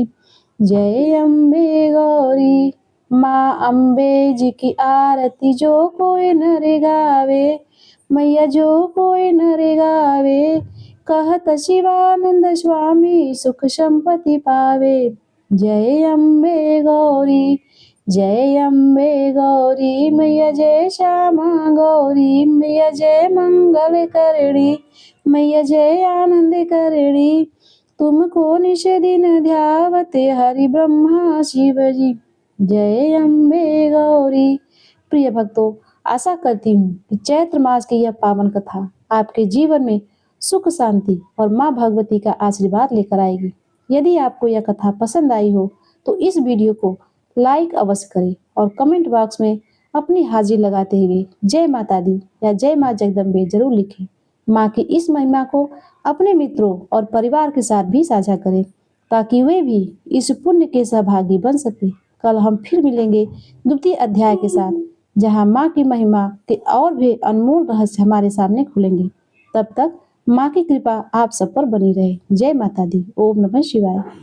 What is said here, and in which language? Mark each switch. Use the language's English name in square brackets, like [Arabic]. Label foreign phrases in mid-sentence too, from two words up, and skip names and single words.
[Hindi] जय अम्बे गौरी माँ अम्बे जी की आरती जो कोई नर गावे। मैया जो कोई नर गावे। कहत शिवानंद स्वामी सुख संपत्ति पावे। जय अम्बे गौरी जय अम्बे गौरी। मैया जय श्यामा गौरी। मैया जय मंगल करणी। मैया जय आनंद करणी। तुमको निश दिन ध्यावते हरि ब्रह्मा शिवजी। जय अम्बे गौरी। प्रिय भक्तों, आशा करती हूँ कि चैत्र मास की यह पावन कथा आपके जीवन में सुख शांति और माँ भगवती का आशीर्वाद लेकर आएगी। यदि आपको यह कथा पसंद आई हो तो इस वीडियो को लाइक अवश्य करें और [English] comment box [Hindi] में अपनी हाजिर लगाते हुए जय माता दी या जय माँ जगदम्बे जरूर लिखें। माँ की इस महिमा को अपने मित्रों और परिवार के साथ भी साझा करें ताकि वे भी इस पुण्य के सहभागी बन सके। कल हम फिर मिलेंगे द्वितीय अध्याय के साथ, जहाँ माँ की महिमा के और भी अनमोल रहस्य हमारे सामने खुलेंगे। तब तक माँ की कृपा आप सब पर बनी रहे। जय माता दी। ओम नमः शिवाय।